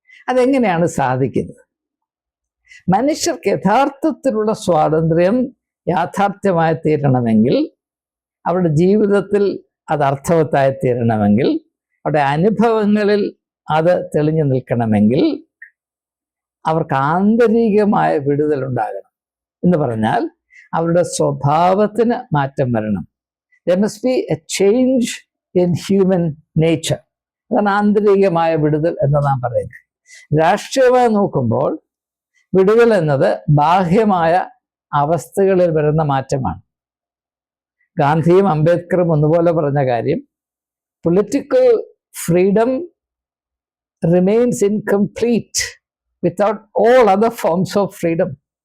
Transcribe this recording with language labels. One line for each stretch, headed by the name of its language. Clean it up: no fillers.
Malayalam: അതെങ്ങനെയാണ് സാധിക്കുന്നത്? മനുഷ്യർക്ക് യഥാർത്ഥത്തിലുള്ള സ്വാതന്ത്ര്യം യാഥാർത്ഥ്യമായി തീരണമെങ്കിൽ, അവരുടെ ജീവിതത്തിൽ അത് അർത്ഥവത്തായി തീരണമെങ്കിൽ, അവരുടെ അനുഭവങ്ങളിൽ അത് തെളിഞ്ഞു നിൽക്കണമെങ്കിൽ അവർക്ക് ആന്തരികമായ വിടുതൽ ഉണ്ടാകണം. എന്ന് പറഞ്ഞാൽ അവരുടെ സ്വഭാവത്തിന് മാറ്റം വരണം.
English: There must be a change in human nature.
Malayalam: അതാണ് ആന്തരികമായ വിടുതൽ എന്ന് നാം പറയുന്നത്. രാഷ്ട്രീയമായി നോക്കുമ്പോൾ വിടുതൽ എന്നത് ബാഹ്യമായ അവസ്ഥകളിൽ വരുന്ന മാറ്റമാണ്. ഗാന്ധിയും അംബേദ്കറും ഒന്നുപോലെ പറഞ്ഞ കാര്യം, political freedom
English: remains incomplete without all other forms of freedom.